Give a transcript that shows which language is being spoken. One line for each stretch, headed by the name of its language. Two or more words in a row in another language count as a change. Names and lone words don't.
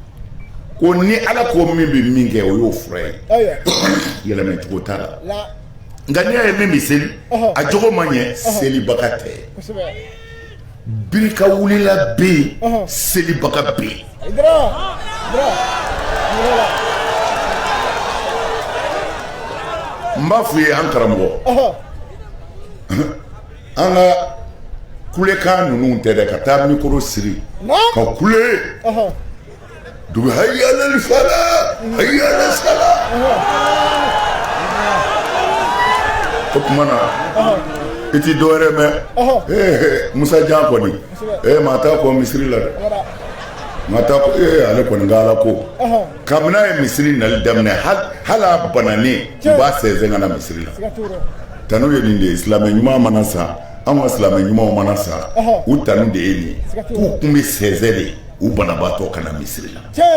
Bambara: ko ni ala ko min bɛ min kɛ o y'o fura ye yɛlɛmɛ cogo t'a la nka n'i y'a ye min bɛ seli a jogo man ɲɛ selibaga tɛ birika wulila bɛ yen selibaga bɛ yen n b'a f'u ye an karamɔgɔ an ka kulekan ninnu tɛ dɛ ka taa mikoro siri ka kule dugu
Arabic: حي على الفلاح حي على الصلاة
Bambara: o tuma na i ti dɔwɛrɛ mɛn Musa Jan kɔni maa t'a kɔ misiri la dɛ maa t'a kɔ ale kɔni ka Ala ko kabini a ye misiri nali daminɛ hali a bananen u b'a sɛnsɛn ka na misiri la tanu ye nin de ye silamɛ ɲuman mana sa anw ka silamɛ ɲumanw mana sa u tanu de ye nin ye k'u kun bɛ sɛnsɛn de u banabaatɔ ka na misiri la